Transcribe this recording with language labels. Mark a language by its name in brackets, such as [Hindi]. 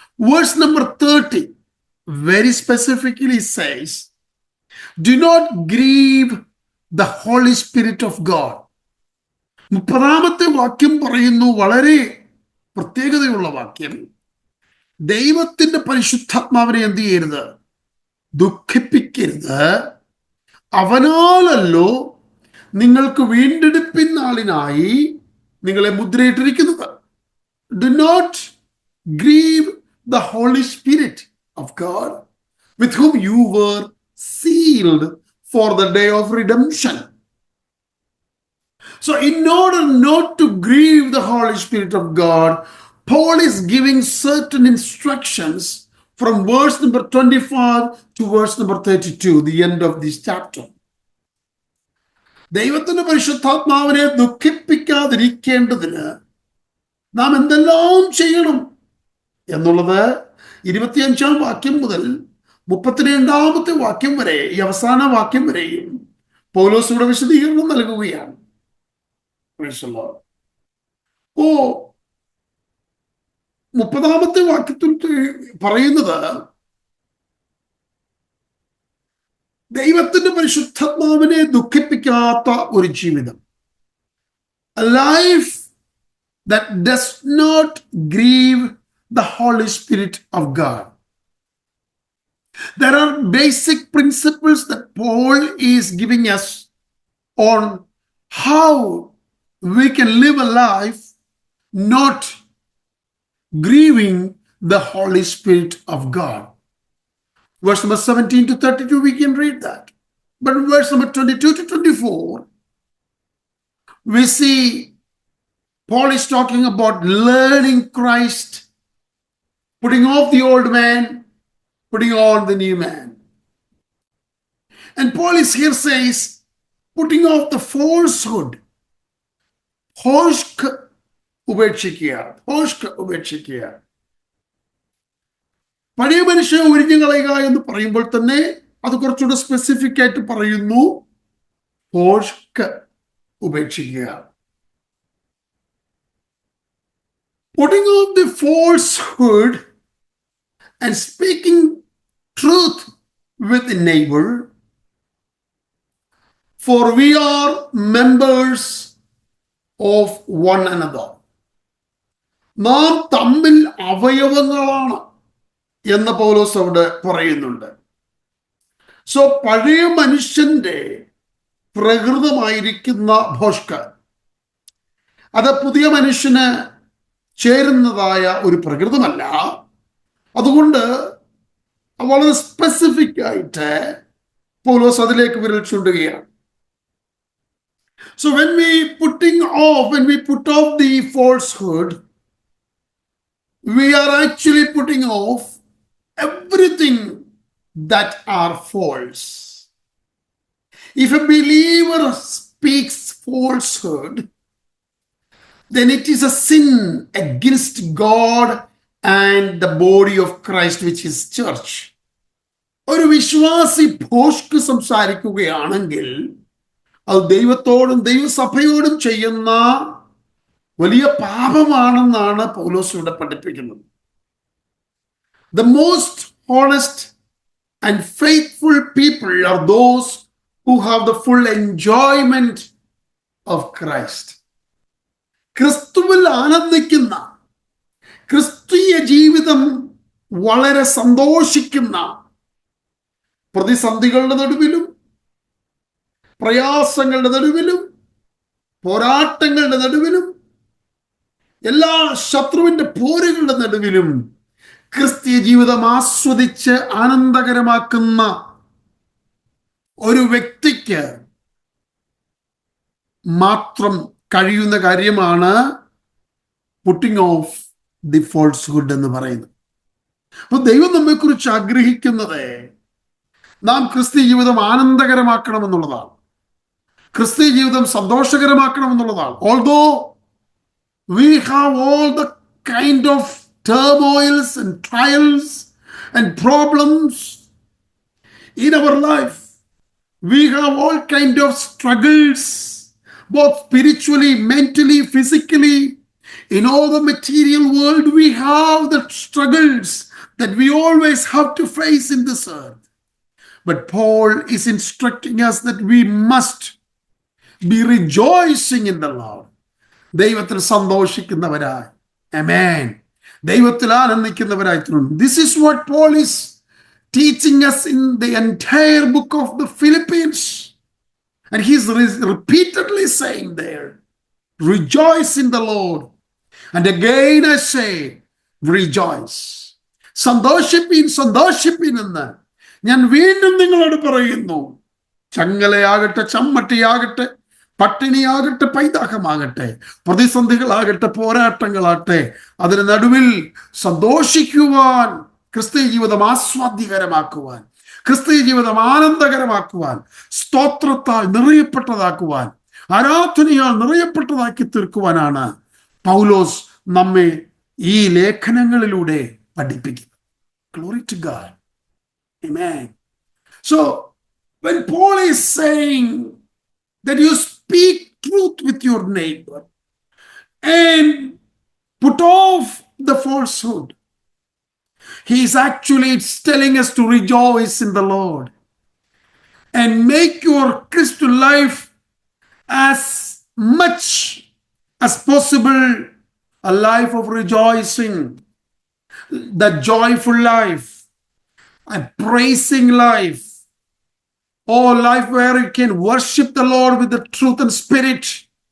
[English] Verse number 30 very specifically says, do not grieve the Holy Spirit of God. [Malayalam] 30-ാമത്തെ വാക്യം പറയുന്നു, വളരെ പ്രത്യേകതയുള്ള വാക്യം. ദൈവത്തിന്റെ പരിശുദ്ധാത്മാവിനെ എന്ത് ചെയ്യരുത്? ദുഃഖിപ്പിക്കരുത്. അവനാലല്ലോ നിങ്ങൾക്ക് വീണ്ടെടുപ്പിൻ നാളിനായി നിങ്ങളെ മുദ്രയിട്ടിരിക്കുന്നത്. [English] Do not grieve the Holy Spirit of God, with whom you were sealed for the day of redemption. So in order not to grieve the Holy Spirit of God, Paul is giving certain instructions from verse number 25 to verse number 32, the end of this chapter. [Malayalam] ദൈവത്തിന്റെ പരിശുദ്ധാത്മാവിനെ ദുഃഖിപ്പിക്കാതിരിക്കേണ്ടതിന് നാം എന്തെല്ലാം ചെയ്യണം എന്നുള്ളത് 25-ാം വാക്യം മുതൽ 32-ാമത്തെ വാക്യം വരെ, ഈ അവസാന വാക്യം വരെയും പൗലോസ് ഇവിടെ വിശദീകരണം നൽകുകയാണ്. ഓ 30-ാമത്തെ വാക്യത്തിൽ പറയുന്നത്, ദൈവത്തിന്റെ പരിശുദ്ധാത്മാവിനെ ദുഃഖിപ്പിക്കാത്ത ഒരു ജീവിതം, [English] a life that does not grieve the Holy Spirit of God. There are basic principles that Paul is giving us on how we can live a life not grieving the Holy Spirit of God. Verse number 17 to 32, we can read that. But verse number 22 to 24, we see Paul is talking about learning Christ, putting off the old man, putting on the new man. And Paul is here says, putting off the falsehood. [Malayalam] Hoshk ഉപേക്ഷിക്കുക. പഴയ മനുഷ്യനെ ഒഴിഞ്ഞു കളയുക എന്ന് പറയുമ്പോൾ തന്നെ അത് കുറച്ചുകൂടെ സ്പെസിഫിക് ആയിട്ട് പറയുന്നു, ഹോഷ്ക്ക് ഉപേക്ഷിക്കുക. [English] Putting off the falsehood and speaking truth with the neighbor, for we are members of one another. [Malayalam] നാം തമ്മിൽ അവയവങ്ങളാണ് എന്ന് പൗലോസ് അവിടെ പറയുന്നുണ്ട്. സോ പഴയ മനുഷ്യന്റെ പ്രകൃതമായിരിക്കുന്ന ഭോഷ്ക്ക്, അത് പുതിയ മനുഷ്യന് ചേരുന്നതായ ഒരു പ്രകൃതമല്ല. അതുകൊണ്ട് വളരെ സ്പെസിഫിക് ആയിട്ട് പൗലോസ് അതിലേക്ക് വിരൽ ചൂണ്ടുകയാണ്. [English] So when we put off the falsehood, we are actually putting off everything that are false. If a believer speaks falsehood, then it is a sin against God and the body of Christ, which is church. [Malayalam] ഒരു വിശ്വാസി ഭോഷ്ക്ക് സംസാരിക്കുകയാണെങ്കിൽ അത് ദൈവത്തോടും ദൈവസഭയോടും ചെയ്യുന്ന വലിയ പാപമാണെന്നാണ് പൗലോസ് ഇവിടെ പഠിപ്പിക്കുന്നത്. [English] The most honest and faithful people are those who have the full enjoyment of Christ. [Malayalam] ക്രിസ്തുവിൽ ആനന്ദിക്കുന്ന, ക്രിസ്തീയ ജീവിതം വളരെ സന്തോഷിക്കുന്ന, പ്രതിസന്ധികളുടെ നടുവിലും പ്രയാസങ്ങളുടെ നടുവിലും പോരാട്ടങ്ങളുടെ നടുവിലും എല്ലാ ശത്രുവിന്റെ പോരുകളുടെ നടുവിലും ക്രിസ്തീയ ജീവിതം ആസ്വദിച്ച് ആനന്ദകരമാക്കുന്ന ഒരു വ്യക്തിക്ക് മാത്രം കഴിയുന്ന കാര്യമാണ് [English] putting off the falsehood [Malayalam] എന്ന് പറയുന്നത്. അപ്പൊ ദൈവം നമ്മെക്കുറിച്ച് ആഗ്രഹിക്കുന്നത് നാം ക്രിസ്തീയ ജീവിതം ആനന്ദകരമാക്കണമെന്നുള്ളതാണ്, ക്രിസ്തീയ ജീവിതം സന്തോഷകരമാക്കണമെന്നുള്ളതാണ്. [English] Although we have all the kind of turmoils and trials and problems in our life, we have all kind of struggles, both spiritually, mentally, physically. In all the material world, we have the struggles that we always have to face in this earth. But Paul is instructing us that we must be rejoicing in the Lord. [Malayalam] ദൈവത്തിൽ സന്തോഷിക്കുന്നവരായി, ആമേൻ, ദൈവത്തിൽ ആനന്ദിക്കുന്നവരായി തീർന്നു. [English] This is what Paul is teaching us in the entire book of the Philippians. And he's repeatedly saying there, rejoice in the Lord. And again I say, rejoice. [Malayalam] സന്തോഷിപ്പീൻ, സന്തോഷിപ്പീൻ എന്ന് ഞാൻ വീണ്ടും നിങ്ങളോട് പറയുന്നു. ചങ്ങലയാകട്ടെ, ചമ്മട്ടിയാകട്ടെ, പട്ടിണിയാകട്ടെ, പൈതാഹമാകട്ടെ, പ്രതിസന്ധികളാകട്ടെ, പോരാട്ടങ്ങളാകട്ടെ, അതിന് നടുവിൽ സന്തോഷിക്കുവാൻ, ക്രിസ്തീയ ജീവിതം ആസ്വാദ്യകരമാക്കുവാൻ, ക്രിസ്തീയ ജീവിതം ആനന്ദകരമാക്കുവാൻ, സ്തോത്രത്താൽ നിറയപ്പെട്ടതാക്കുവാൻ, ആരാധനയാൽ നിറയപ്പെട്ടതാക്കി തീർക്കുവാനാണ് പൗലോസ് നമ്മെ ഈ ലേഖനങ്ങളിലൂടെ പഠിപ്പിക്കുന്നത്. [English] Glory to God. Amen. So when Paul is saying that you speak truth with your neighbor and put off the falsehood, he is actually telling us to rejoice in the Lord and make your Christian life as much as possible a life of rejoicing, the joyful life, a praising life, oh, life where you can worship the Lord with the truth and spirit.